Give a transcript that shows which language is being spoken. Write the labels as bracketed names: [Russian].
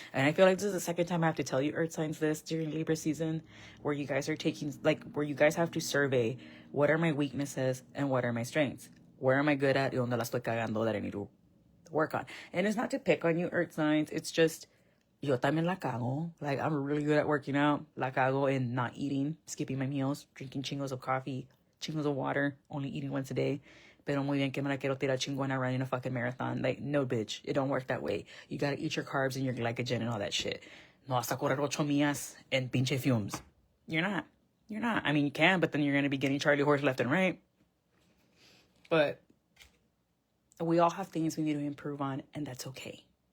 [English] And I feel like this is the second time I have to tell you Earth signs this during Libra season, where you guys are where you guys have to survey, what are my weaknesses and what are my strengths? Where am I good at [Spanish] y donde la estoy cagando [English] that I need to work on? And it's not to pick on you Earth signs, it's just, [Spanish] yo también la cago. [English] Like, I'm really good at working out, [Spanish] la cago [English] in not eating, skipping my meals, drinking chingos of coffee, chingos of water, only eating once a day. [Spanish] Pero muy bien que me la quiero tirar chingona [English] running a fucking marathon. Like, no, bitch. It don't work that way. You gotta eat your carbs and your glycogen and all that shit. [Spanish] No vas a correr 8 millas en pinche fumes. [English] You're not. I mean, you can, but then you're gonna be getting Charlie horse left and right. But we all have things we need to improve on, and that's okay.